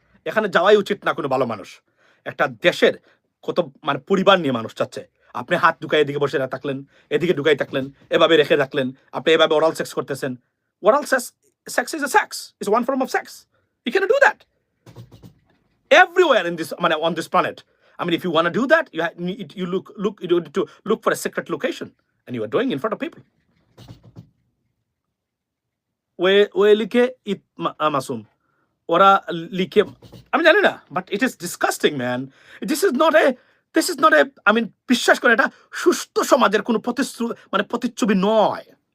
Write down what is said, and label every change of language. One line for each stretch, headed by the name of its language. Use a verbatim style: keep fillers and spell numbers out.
Bangla: এখানে যাওয়াই উচিত না কোনো ভালো মানুষ। একটা দেশের কত মানে পরিবার নিয়ে মানুষ যাচ্ছে, আপনি হাত ঢুকাই এদিকে বসে রা- থাকলেন, এদিকে ঢুকাই থাকলেন, এভাবে রেখে রাখলেন, আপনি এভাবে ওরাল সেক্স করতেছেন।
English: Oral sex sex is a sex, is one form of sex, you can do that everywhere in this I mean, on this planet. I mean, if you want to do that, you ha- you you look look you need to look for a secret location, and you are doing in front of people.
Bangla: Way way লিখে ইত মা- আ মাসুম, ওরা লিখে আমি জানি না,
English: But it is disgusting man. This is not a this is not a I mean
Bangla: বিশ্বাস করে এটা সুস্থ সমাজের কোনো প্রতিশ্রু- মানে প্রতিচ্ছবি নয়।